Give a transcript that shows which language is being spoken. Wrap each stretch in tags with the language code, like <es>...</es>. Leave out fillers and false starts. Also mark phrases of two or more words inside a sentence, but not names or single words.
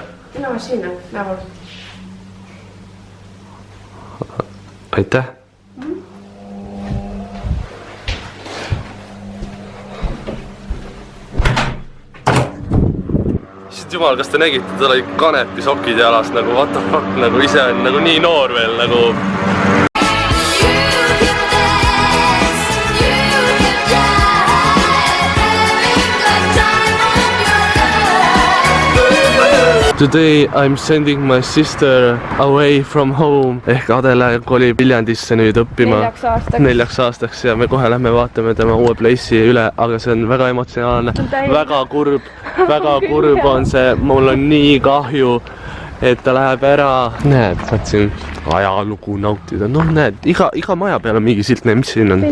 <et>Minu on sinna, näol. Aitäh. Jumal, kas te nägite, tal oli kanepisokid jalas nagu</et> <en>what the fuck,</en> <et>nagu ise on nagu nii noor veel nagu.</et> <en>Today I'm sending my sister away from home</en> <et>ehk Adele kolib Viljandisse nüüd õppima 4 aastaks ja me kohe lähme vaatame tema uue place'i üle, aga see on väga emotsionaalne, väga kurb on see, mul on nii kahju, et ta läheb ära. Näed, tahtsin ajalugu nautida, noh näed, iga maja peal on mingi silt, mis siin on?</et>